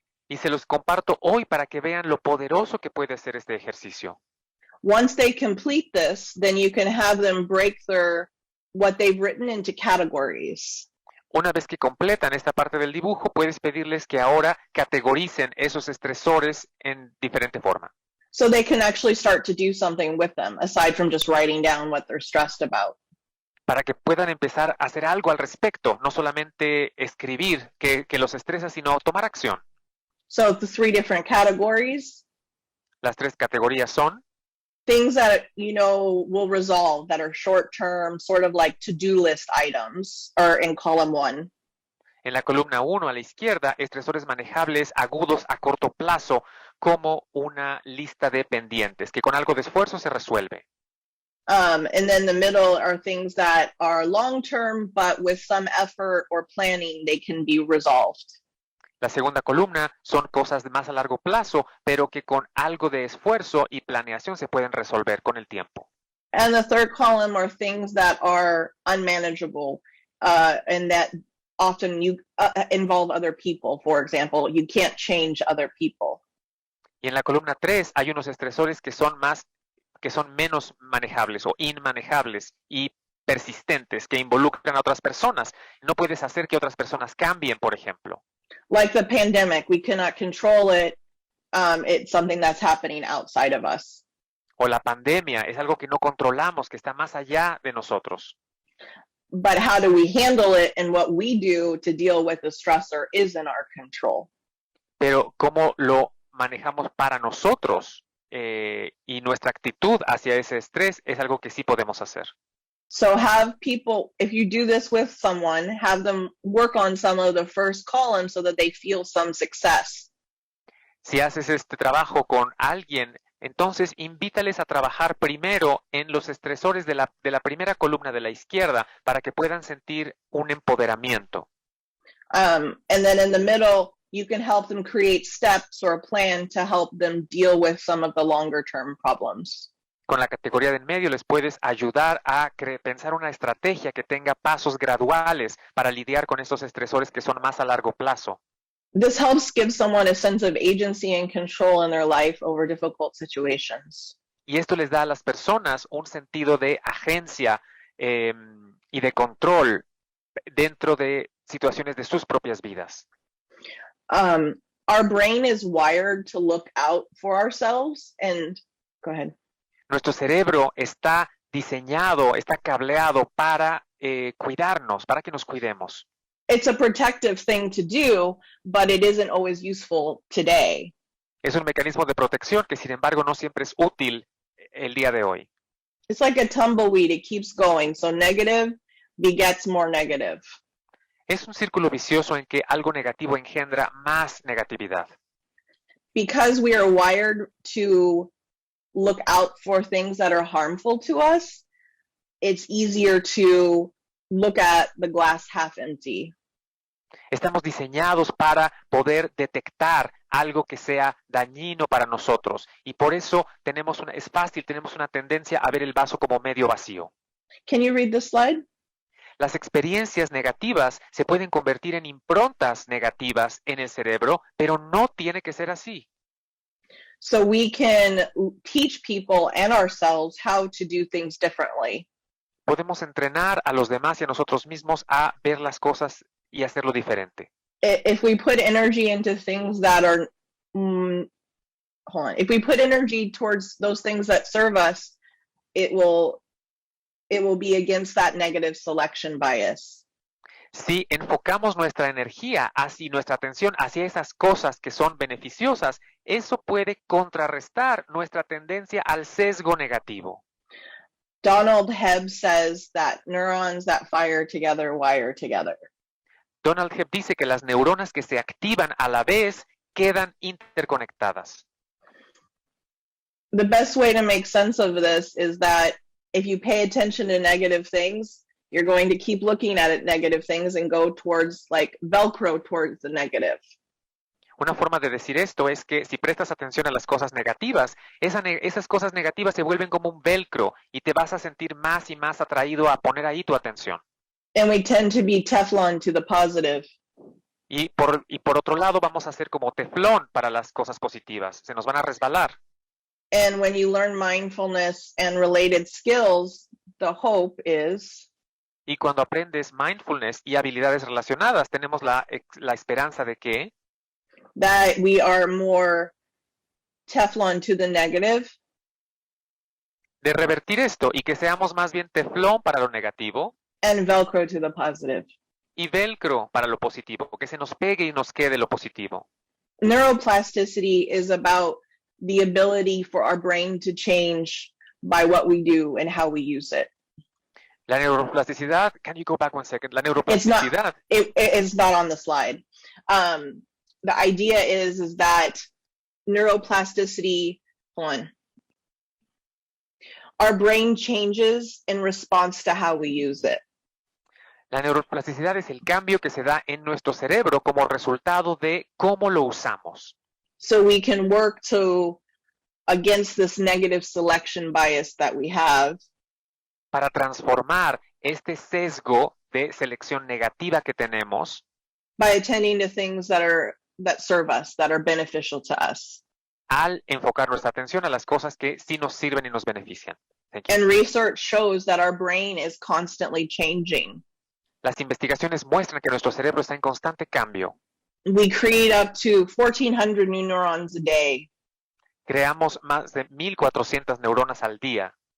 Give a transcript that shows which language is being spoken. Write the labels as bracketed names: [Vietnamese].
[Spanish] Y se los comparto hoy para que vean lo poderoso que puede ser este ejercicio. [English] Once they complete this, then you can have them break what they've written into categories. [Spanish] Una vez que completan esta parte del dibujo, puedes pedirles que ahora categoricen esos estresores en diferente forma. [English] So they can actually start to do something with them, aside from just writing down what they're stressed about. [Spanish] Para que puedan empezar a hacer algo al respecto, no solamente escribir que los estresa, sino tomar acción. [English] So the 3 different categories. [Spanish] Las 3 categorías son [English] things that will resolve, that are short-term, sort of like to-do list items, are in column 1. [Spanish] En la columna 1 a la izquierda, estresores manejables agudos a corto plazo, como una lista de pendientes, que con algo de esfuerzo se resuelve. [English] And then the middle are things that are long-term, but with some effort or planning, they can be resolved. [Spanish] La segunda columna son cosas de más a largo plazo, pero que con algo de esfuerzo y planeación se pueden resolver con el tiempo. [English] And the third column are things that are unmanageable, and that often involve other people. For example, you can't change other people. [Spanish] Y en la columna 3 hay unos estresores que son menos manejables o inmanejables y persistentes, que involucran a otras personas. No puedes hacer que otras personas cambien, por ejemplo. [English] Like the pandemic, we cannot control it. It's something that's happening outside of us. [Spanish] O la pandemia es algo que no controlamos, que está más allá de nosotros. [English] But how do we handle it and what we do to deal with the stressor is in our control. [Spanish] Pero cómo lo manejamos para nosotros y nuestra actitud hacia ese estrés es algo que sí podemos hacer. [English] So have people, if you do this with someone, have them work on some of the first columns so that they feel some success. [Spanish] Si haces este trabajo con alguien, entonces invítales a trabajar primero en los estresores de la primera columna de la izquierda para que puedan sentir un empoderamiento. [English] And then in the middle, you can help them create steps or a plan to help them deal with some of the longer term problems. [Spanish] Con la categoría de en medio les puedes ayudar a pensar una estrategia que tenga pasos graduales para lidiar con estos estresores que son más a largo plazo. [English] This helps give someone a sense of agency and control in their life over difficult situations. [Spanish] Y esto les da a las personas un sentido de agencia y de control dentro de situaciones de sus propias vidas. [English] Our brain is wired to look out for ourselves and go ahead. [Spanish] Nuestro cerebro está diseñado, está cableado para cuidarnos, para que nos cuidemos. [English] It's a protective thing to do, but it isn't always useful today. [Spanish] Es un mecanismo de protección que, sin embargo, no siempre es útil el día de hoy. [English] It's like a tumbleweed, it keeps going. So negative begets more negative. [Spanish] Es un círculo vicioso en que algo negativo engendra más negatividad. [English] Because we are wired to look out for things that are harmful to us, it's easier to look at the glass half empty. [Spanish] Estamos diseñados para poder detectar algo que sea dañino para nosotros y por eso es fácil, tenemos una tendencia a ver el vaso como medio vacío. [English] Can you read the slide? [Spanish] Las experiencias negativas se pueden convertir en improntas negativas en el cerebro, pero no tiene que ser así. [English] So we can teach people and ourselves how to do things differently. [Spanish] Podemos entrenar a los demás y a nosotros mismos a ver las cosas y hacerlo diferente. [English] If we put energy into things that are, if we put energy towards those things that serve us, it will be against that negative selection bias. [Spanish] Si enfocamos nuestra energía y nuestra atención hacia esas cosas que son beneficiosas, eso puede contrarrestar nuestra tendencia al sesgo negativo. [English] Donald Hebb says that neurons that fire together wire together. [Spanish] Donald Hebb dice que las neuronas que se activan a la vez quedan interconectadas. [English] The best way to make sense of this is that if you pay attention to negative things, you're going to keep looking at negative things and go towards like Velcro towards the negative. [Spanish] Una forma de decir esto es que si prestas atención a las cosas negativas, esas cosas negativas se vuelven como un velcro y te vas a sentir más y más atraído a poner ahí tu atención. [English] And we tend to be Teflon to the positive. [Spanish] Y por otro lado vamos a ser como teflón para las cosas positivas, se nos van a resbalar. [English] And when you learn mindfulness and related skills, the hope is [Spanish] y cuando aprendes mindfulness y habilidades relacionadas, tenemos la esperanza de que [English] that we are more Teflon to the negative. [Spanish] De revertir esto y que seamos más bien teflón para lo negativo. [English] And Velcro to the positive. [Spanish] Y velcro para lo positivo, que se nos pegue y nos quede lo positivo. [English] Neuroplasticity is about the ability for our brain to change by what we do and how we use it. [Spanish] La neuroplasticidad, [English] can you go back one second? [Spanish] La neuroplasticidad. [English] It's not on the slide. The idea is that neuroplasticity, our brain changes in response to how we use it. [Spanish] La neuroplasticidad es el cambio que se da en nuestro cerebro como resultado de cómo lo usamos. [English] So we can work against this negative selection bias that we have. [Spanish] Para transformar este sesgo de selección negativa que tenemos. [English] By attending to things that serve us, that are beneficial to us. [Spanish] Al enfocar nuestra atención a las cosas que sí nos sirven y nos benefician. [English] And research shows that our brain is constantly changing. [Spanish] Las investigaciones muestran que nuestro cerebro está en constante cambio. [English] we create up to 1,400 new neurons a day. [Spanish] Creamos más de 1,400 neuronas al día.